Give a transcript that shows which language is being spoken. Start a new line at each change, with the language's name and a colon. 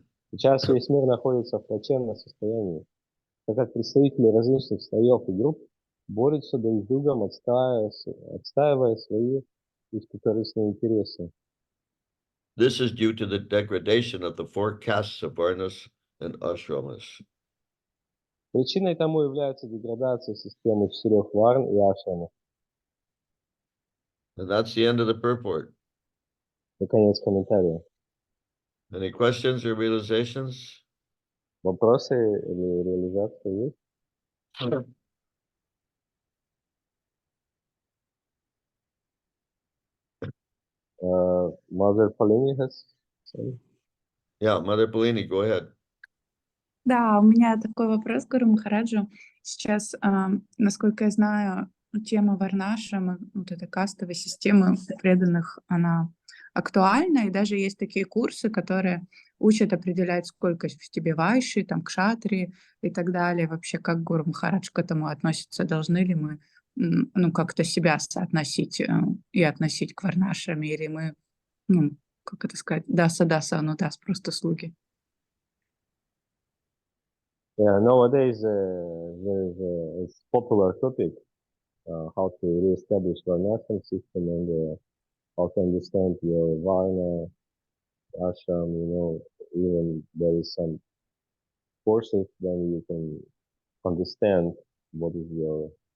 Russian: Сейчас весь мир находится в плачевном состоянии, так как представители различных слоев и групп борются друг с другом, отстаивая свои узкокорыстные интересы.
English: This is due to the degradation of the four castes of Varnas and Ashramas.
Russian: Причиной тому является деградация системы 4 варн и ашрамов.
English: And that's the end of the purport.
Russian: Наконец, комментария.
English: Any questions or realizations?
Russian: Вопросы или реализация есть?
English: Mother Pauline has... Yeah, Mother Polini, go ahead.
Russian: Да, у меня такой вопрос к Гуру Махараджу. Сейчас, насколько я знаю, тема Варнашрама, вот этой кастовой системы преданных, она актуальна, и даже есть такие курсы, которые учат определять, сколько в тебе вайши, там, кшатри и так далее. Вообще, как Гуру Махарадж к этому относится? Должны ли мы ну, как-то себя соотносить и относить к Варнашраме, или мы, ну, как это сказать, даса, ну дас, просто слуги?
English: Yeah, nowadays there is a popular topic, how to reestablish Varnashram system and how to understand your Varna, ashram, even there is some courses then you can understand what is your